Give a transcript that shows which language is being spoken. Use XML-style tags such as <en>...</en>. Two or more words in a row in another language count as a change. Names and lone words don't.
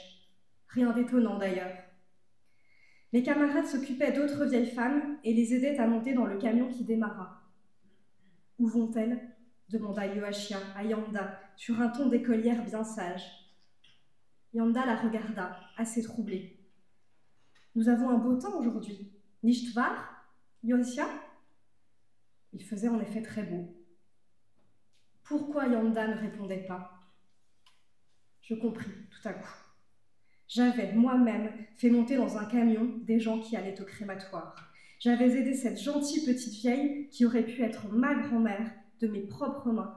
<fr>Rien d'étonnant d'ailleurs. Mes camarades s'occupaient d'autres vieilles femmes et les aidaient à monter dans le camion qui démarra. « Où vont-elles » demanda Yoachia à Yanda sur un ton d'écolière bien sage. Yanda la regarda, assez troublée. « Nous avons un beau temps aujourd'hui.</fr> <de>Nicht wahr, Yoachia ?»</de> <fr>Il faisait en effet très beau. Pourquoi Yanda ne répondait pas? Je compris tout à coup. J'avais moi-même fait monter dans un camion des gens qui allaient au crématoire. J'avais aidé cette gentille petite vieille qui aurait pu être ma grand-mère de mes propres mains.</fr>